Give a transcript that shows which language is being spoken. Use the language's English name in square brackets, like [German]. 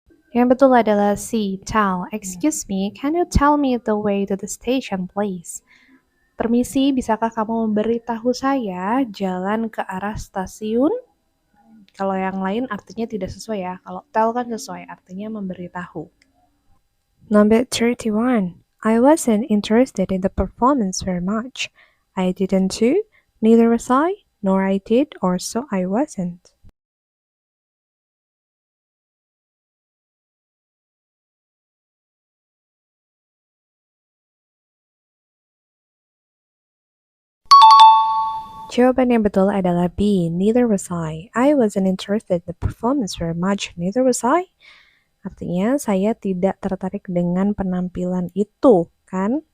[Indonesian] Yang betul adalah C. [English] Tell. Excuse me, can you tell me the way to the station, please? [Indonesian] Permisi, bisakah kamu memberitahu saya jalan ke arah stasiun? Kalau yang lain artinya tidak sesuai ya. Kalau tell kan sesuai, artinya memberitahu. [English] Number 31. I wasn't interested in the performance very much. I didn't too, neither was I, nor I did, or so I wasn't. [Indonesian] Jawaban yang betul adalah B. [English] Neither was I. I wasn't interested in the performance very much. Neither was I. [Indonesian] Artinya saya tidak tertarik dengan penampilan itu, kan?